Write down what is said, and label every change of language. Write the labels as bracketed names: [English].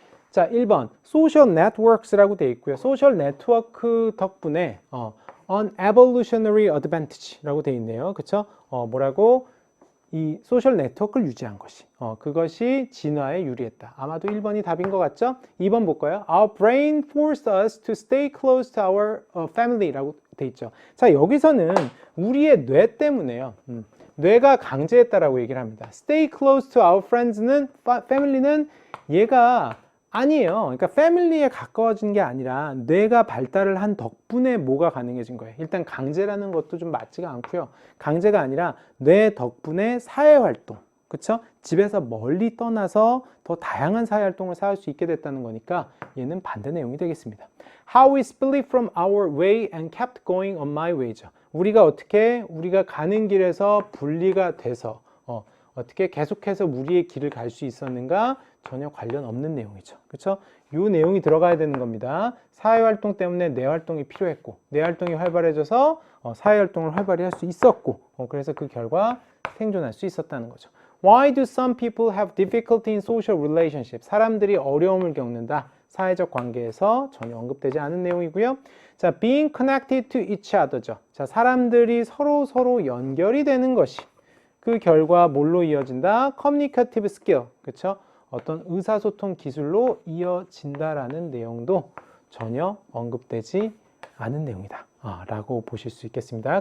[Korean] 자, 1번 social networks라고 되어 있고요. 소셜 네트워크 덕분에 [English] an evolutionary advantage [Korean] 라고 되어 있네요. 그쵸? 뭐라고? 이 소셜 네트워크를 유지한 것이 그것이 진화에 유리했다. 아마도 1번이 답인 것 같죠? 2번 볼까요? [English] Our brain forced us to stay close to our family라고 돼 있죠. [Korean] 자, 여기서는 우리의 뇌 때문에요. 뇌가 강제했다라고 얘기를 합니다. [English] Stay close to our friends는 family는 [Korean] 얘가 아니에요. 그러니까 패밀리에 가까워진 게 아니라 뇌가 발달을 한 덕분에 뭐가 가능해진 거예요. 일단 강제라는 것도 좀 맞지가 않고요. 강제가 아니라 뇌 덕분에 사회활동, 그쵸? 집에서 멀리 떠나서 더 다양한 사회활동을 할 수 있게 됐다는 거니까 얘는 반대 내용이 되겠습니다. [English] How we split from our way and kept going on my way죠. [Korean] 우리가 가는 길에서 분리가 돼서 어떻게 계속해서 우리의 길을 갈 수 있었는가? 전혀 관련 없는 내용이죠. 그렇죠? 이 내용이 들어가야 되는 겁니다. 사회활동 때문에 뇌활동이 필요했고 뇌활동이 활발해져서 사회활동을 활발히 할 수 있었고 그래서 그 결과 생존할 수 있었다는 거죠. [English] Why do some people have difficulty in social relationships? [Korean] 사람들이 어려움을 겪는다. 사회적 관계에서 전혀 언급되지 않은 내용이고요. [English] 자, being connected to each other죠. [Korean] 자, 사람들이 서로 연결이 되는 것이 그 결과 뭘로 이어진다? [English] communicative skill. 그렇죠? [Korean] 어떤 의사소통 기술로 이어진다라는 내용도 전혀 언급되지 않은 내용이다 라고 보실 수 있겠습니다.